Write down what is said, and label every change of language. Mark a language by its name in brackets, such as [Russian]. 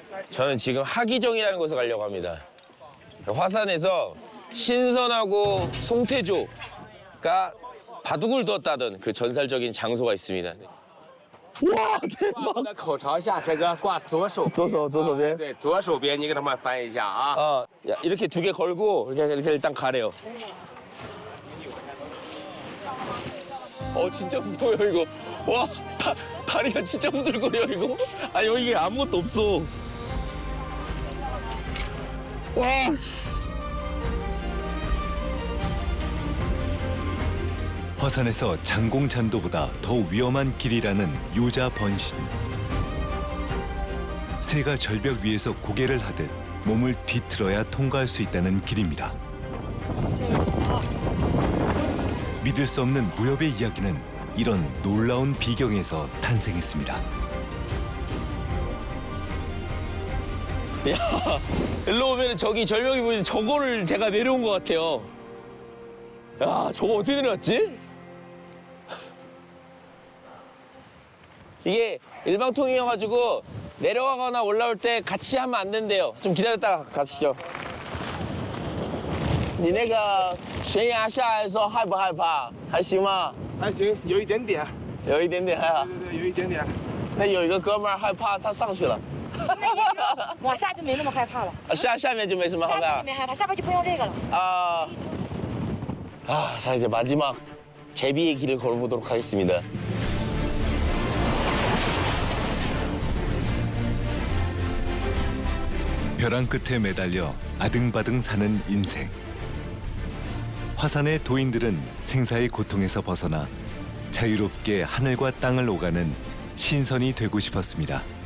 [Korean] 저는 지금 하기정이라는 곳에 가려고 합니다. 화산에서 신선하고 송태조가 바둑을 두었다던 그 전설적인 장소가 있습니다. 哇，대박！ [Chinese] 我的口朝下，帅哥挂左手。左手边。对，左手边你给他们翻一下啊。 [Korean] 야, 이렇게 2개 걸고 이렇게 일단 가래요. 진짜 무서워요 이거. 와, 다리가 진짜 후들거려 이거. 아 여기 아무것도 없어. 와. 화산에서 장공찬도보다 더 위험한 길이라는 요자 번신. 새가 절벽 위에서 고개를 하듯 몸을 뒤틀어야 통과할 수 있다는 길입니다. 믿을 수 없는 무협의 이야기는 이런 놀라운 비경에서 탄생했습니다. 야, 일로 오면 저기 절벽이 보이는데 저거를 제가 내려온 것 같아요. 야, 저거 어떻게 내려왔지? 이게 일방통행이어가지고 내려가거나 올라올 때 같이 하면 안 된대요. 좀 기다렸다가 가시죠. [Chinese] 你那个悬崖下来的时候害不害怕？还行吗？还行，有一点点。有一点点害怕。对，有一点点。那有一个哥们儿害怕，他上去了。往下就没那么害怕了，下面就没什么害怕。没害怕，下边就不用这个了。 [Korean] 자 이제 마지막 제비의 길을 걸어보도록 하겠습니다. 벼랑 끝에 매달려 아등바등 사는 인생. 화산의 도인들은 생사의 고통에서 벗어나 자유롭게 하늘과 땅을 오가는 신선이 되고 싶었습니다.